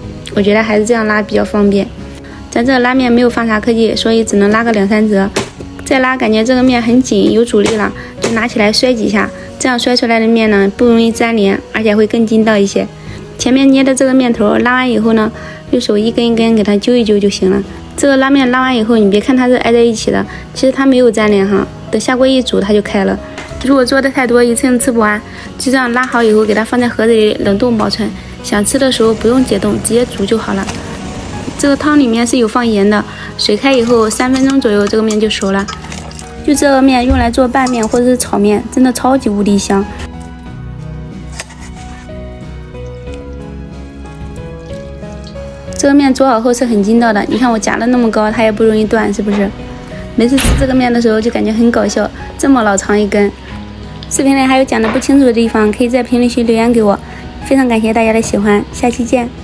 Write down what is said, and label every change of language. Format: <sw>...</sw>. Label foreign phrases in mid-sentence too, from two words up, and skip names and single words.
<zh>我覺得還是這樣拉比較方便。咱這個拉麵沒有放啥科技，所以只能拉個2-3折。再拉感覺這個麵很緊，有阻力了，就拿起來摔幾下，這樣摔出來的麵呢不容易粘連，而且會更筋道一些。前面捏的這個麵頭拉完以後呢，用手一根一根給它揪一揪就行了。這個拉麵拉完以後，你別看它是挨在一起的，其實它沒有粘連哈，等下鍋一煮它就開了。如果做的太多，一次性吃不完，就這樣拉好以後，給它放在盒子裡冷凍保存。想吃的時候不用解凍，直接煮就好了。這個湯裡面是有放鹽的，水開以後3分鐘左右，這個麵就熟了。就這個麵用來做拌麵或者是炒麵，真的超級無敵香。這個麵煮好後是很筋道的，你看我夾了那麼高，它也不容易斷，是不是？每次吃這個麵的時候就感覺很搞笑，這麼老長一根。視頻裡還有講的不清楚的地方，可以在評論區留言給我。非常感謝大家的喜歡，下期見。</zh>